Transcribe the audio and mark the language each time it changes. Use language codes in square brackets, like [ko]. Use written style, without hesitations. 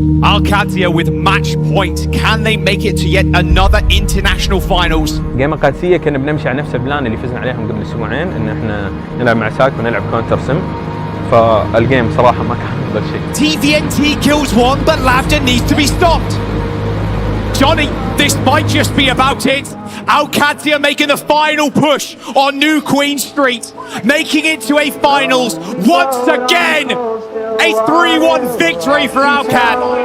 [en] Alcatia with match point. Can they make it to yet another international finals? [ar] جيم القادسية كنا بنمشي على نفس البلان اللي فزنا عليهم قبل اسبوعين، ان احنا نلعب مع ساك ونلعب كونتر سم. فالجيم صراحة ما كان افضل شيء. [en] TVNT kills one, but Lavda needs to be stopped. Johnny, this might just be about it. Alcatia making the final push on New Queen Street, making it to a finals once again. A 3-1 victory for Alcat.